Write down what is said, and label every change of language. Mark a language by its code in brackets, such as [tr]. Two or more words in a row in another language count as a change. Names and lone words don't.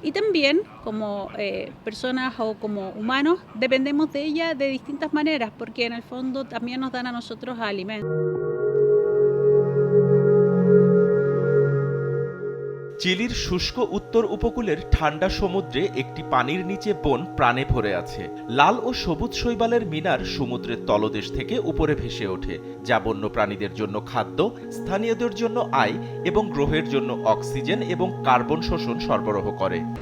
[es] Y también como personas o como humanos dependemos de ella de distintas maneras porque en el fondo también nos dan a nosotros alimento. [bn] চিলির শুষ্ক উত্তর উপকূলের ঠান্ডা সমুদ্রে একটি পানির নিচে বন প্রাণে ভরে আছে। লাল ও সবুজ শৈবালের মিনার সমুদ্রের তলদেশ থেকে উপরে ভেসে ওঠে, যা বন্য প্রাণীদের জন্য খাদ্য, স্থানীয়দের জন্য আয় এবং গ্রহের জন্য অক্সিজেন এবং কার্বন শোষণ সরবরাহ করে।